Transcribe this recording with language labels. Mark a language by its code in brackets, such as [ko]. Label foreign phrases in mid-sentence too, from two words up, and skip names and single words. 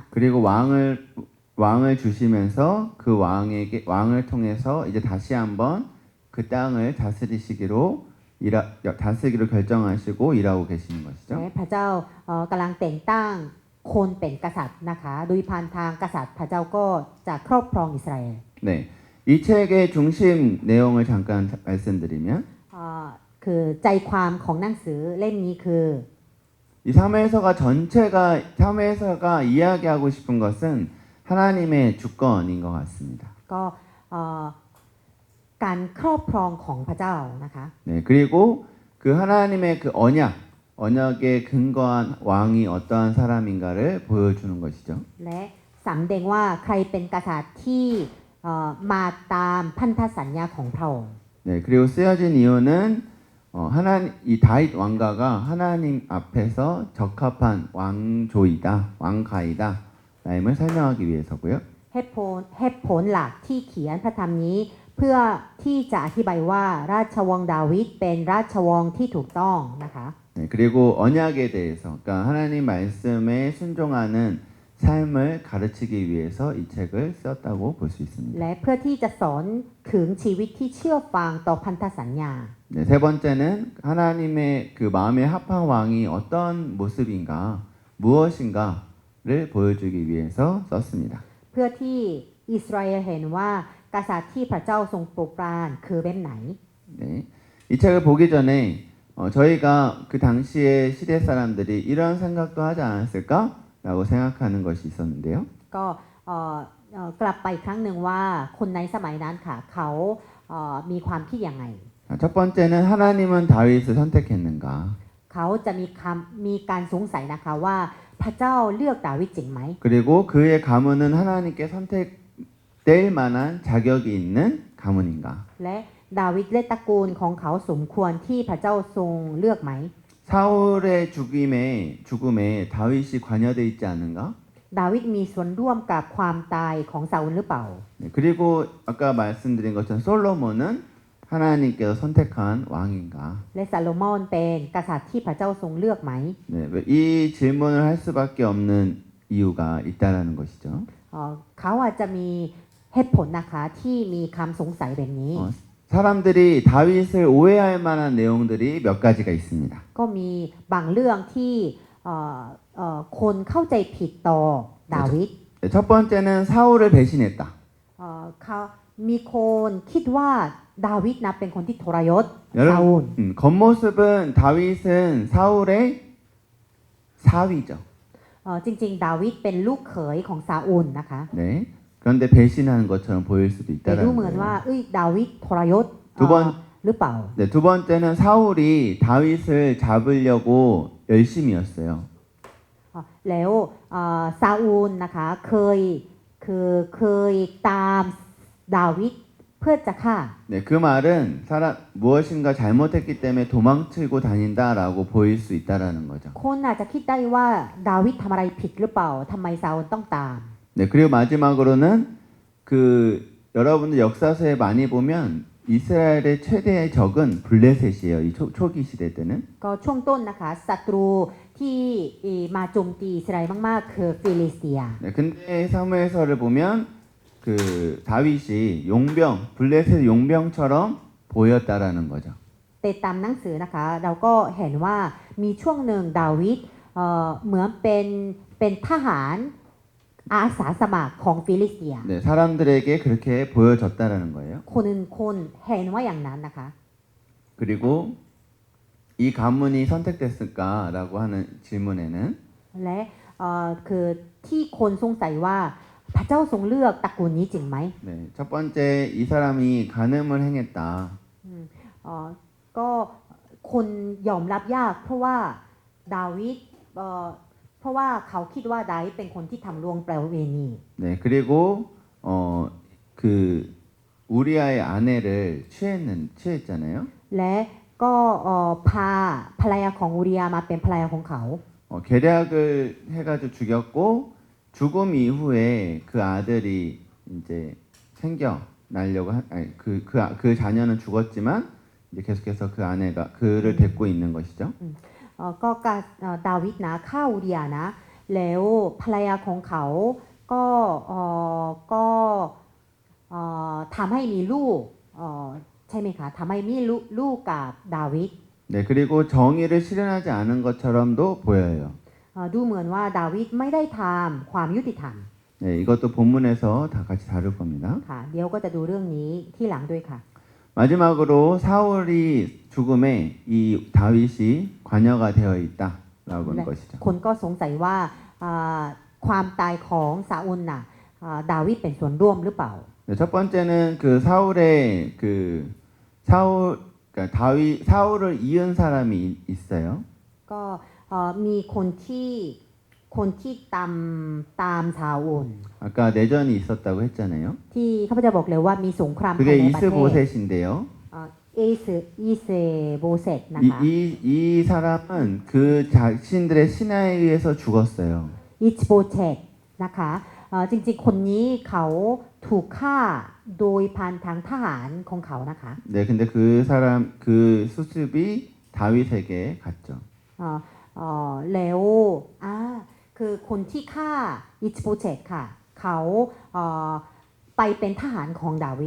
[ko] 그리고 왕을 주시면서 그 왕을 통해서 이제 다시 한번 그 땅을 다스리기로 결정하시고 일하고 계시는 것이죠. [th] และพระเจ้ากำลังแต่งตั้งคนเป็นกษัตริย์นะคะโดยผ่านทางกษัตริย์พระเจ้าก็จะครอบครองอิสราเอล [ko] 네, 이 책의 중심 내용을 잠깐 말씀드리면 [th] คือใจความของหนังสือเล่มนี้คือ [ko] 이 사무엘서가 이야기하고 싶은 것은 하나님의 주권인 것 같습니다. [th] ก็การครอบครองของพระเจ้านะคะ [ko] 네, 그리고 그 하나님의 그 언약에 근거한 왕이 어떠한 사람인가를 보여주는 것이죠. [th] และสำแดงว่าใครเป็นกษัตริย์ที่มาตามพันธสัญญาของพระองค์ [ko] 네, 그리고 쓰여진 이유는 이 다윗 왕가가 하나님 앞에서 적합한 왕가이다 라임을 설명하기 위해서고요. [th] เหตุผลหลักที่เขียนพระธรรมนี้เพื่อที่จะอธิบายว่าราชวงศ์ดาวิดเป็นราชวงศ์ที่ถูกต้องนะคะ [ko] 네, 그리고 언약에 대해서 그러니까 하나님 말씀에 순종하는 삶을 가르치기 위해서 이 책을 썼다고 볼 수 있습니다. [th] และเพื่อที่จะสอนถึงชีวิตที่เชื่อฟังต่อพันธสัญญา [ko] 네, 세 번째는 하나님의 그 마음에 합한 왕이 어떤 모습인가, 무엇인가를 보여주기 위해서 썼습니다. [th] เพื่อที่อิสราเอลเห็นว่ากษัตริย์ที่พระเจ้าทรงโปรดปรานคือแบบไหน [ko] 네, 이 책을 보기 전에 저희가 그 당시에 시대 사람들이 이런 생각도 하지 않았을까라고 생각하는 것이 있었는데요. [th] ก็กลับไปครั้งหนึ่งว่าคนในสมัยนั้นค่ะเขามีความคิดยังไง [ko] 첫 번째는 하나님은 다윗을 선택했는가? [th] เขาจะมีการสงสัยนะคะว่าพระเจ้าเลือกดาวิดจริงไหม [ko] 그리고 그의 가문은 하나님께 선택될 만한 자격이 있는 가문인가? [th] และดาวิดและตระกูลของเขาสมควรที่พระเจ้าทรงเลือกไหม [ko] 사울의 죽음에 다윗이 관여돼 있지 않은가? [th] ดาวิดมีส่วนร่วมกับความตายของซาอูลหรือเปล่า [ko] 네, 그리고 아까 말씀드린 것처럼 솔로몬은 하나님께서 선택한 왕인가? [th] และซาโลมอนเป็นกษัตริย์ที่พระเจ้าทรงเลือกไหม [ko] 네, 이 질문을 할 수밖에 없는 이유가 있다라는 것이죠. [th] เขาอาจจะมีเหตุผลนะคะที่มีคำสงสัยแบบนี้ [ko] 사람들이 다윗을 오해할 만한 내용들이 몇 가지가 있습니다. [th] ก็มีบางเรื่องที่คนเข้าใจผิดต่อดาวิด [ko] 네, 첫 번째는 사울을 배신했다. [th] เขามีคนคิดว่าดาวิดนะเป็นคนที่ทรยศ [ko] 여러분, [th] ซาอูล [ko] 겉모습은 다윗은 사울의 사위죠. [th] จริงๆ ดาวิดเป็นลูกเขยของซาอูลนะคะ [ko] 네. 그런데 배신하는 것처럼 보일 수도 [th] แต่ดู [ko] 있다라는 [th] เหมือนว่า [ko] 거예요. [th] ดาวิดทรยศ ทุกคน หรือเปล่า [ko] 네, 두 번째는 사울이 다윗을 잡으려고 열심이었어요. [th] แล้วซาอูลนะคะเคยตามดาวิดเพื่อจะฆ่า [ko] 네, 그 말은 무엇인가 잘못했기 때문에 도망치고 다닌다라고 보일 수 있다라는 거죠. [th] คนอาจจะคิดได้ว่าดาวิดทำอะไรผิดหรือเปล่าทำไมซาอูลต้องตาม [ko] 네, 그리고 마지막으로는 여러분들 역사서에 많이 보면 이스라엘의 최대의 적은 블레셋이에요. 이 초기 시대 때는. [th] ก็ช่วงต้นนะคะศัตรูที่มาโจมตีอิสราเอลมากๆคือฟิลิสเตีย [ko] 네, 근데 사무엘서를 보면 다윗이 블레셋 용병처럼 보였다라는 거죠. [th] แต่ตามหนังสือนะคะเราก็เห็นว่ามีช่วงหนึ่งดาวิดเหมือนเป็นทหารอาสาสมัครของฟิลิสเตีย [ko] 네, 사람들에게 그렇게 보여졌다라는 거예요. [th] คนเห็นว่าอย่างนั้นนะคะ [ko] 그리고 이 가문이 선택됐을까라고 하는 질문에는 [th] และคือที่คนสงสัยว่าพระเจ้าทรงเลือกตระกูลนี้จริงไหม [ko] 네, 첫 번째 이 사람이 간음을 행했다. [th] ก็คนยอมรับยากเพราะว่าดาวิดเพราะว่าเขาคิดว่าดาวิดเป็นคนที่ทำล่วงประเวณี [ko] 네, 그리고 우리아의 아내를 취했잖아요. [th] และก็พาภรรยาของอูริยามาเป็นภรรยาของเขา [ko] 계략을 해가지고 죽였고 죽음 이후에 그 아들이 이제 생겨나려고 그 자녀는 죽었지만 이제 계속해서 그 아내가 그를 데리고 있는 것이죠. [th] ก็ดาวิดนะฆ่าอูริยานะแล้วภรรยาของเขาก็ทำให้มีลูกใช่ไหมคะทำให้มีลูกกับดาวิด [ko] 네, 그리고 정의를 실현하지 않은 것처럼도 보여요. [th] ดูเหมือนว่าดาวิดไม่ได้ทำความยุติธรรม [ko] 네, 이것도 본문에서 다 같이 다룰 겁니다. [th] ค่ะเดี๋ยวก็จะดูเรื่องนี้ที่หลังด้วยค่ะ [ko] 마지막으로 사울이 죽음에 이 다윗이 관여가 되어 있다라고 하는 것이죠. [th] คนก็สงสัยว่าความตายของซาอูลน่ะดาวิดเป็นส่วนร่วมหรือเปล่า [ko] 네, 첫 번째는 사울을 이은 사람이 있어요. [th] ก็มีคนที่ตามซาอูล [ko] 아까 내전이 있었다고 했잖아요. [th] ที่ข้าพเจ้าบอกเลยว่ามีสงครามภาย [ko] 그게 [th] ในประเทศ [ko] 이스보셋인데요. [th] อีเซโบเซตนะคะ [ko] 이 사람은 그 자신들의 신하에 의해서 죽었어요. [th] อิชโบเชตนะคะจริงๆคนนี้เขาถูกฆ่าโดยพันทางทหารของเขานะคะ [ko] 네, 근데 그 수습이 다윗에게 갔죠. [th] แล้วคือคนที่ฆ่าอิชโบเชตค่ะเขาไปเป็นทหารของดาวิด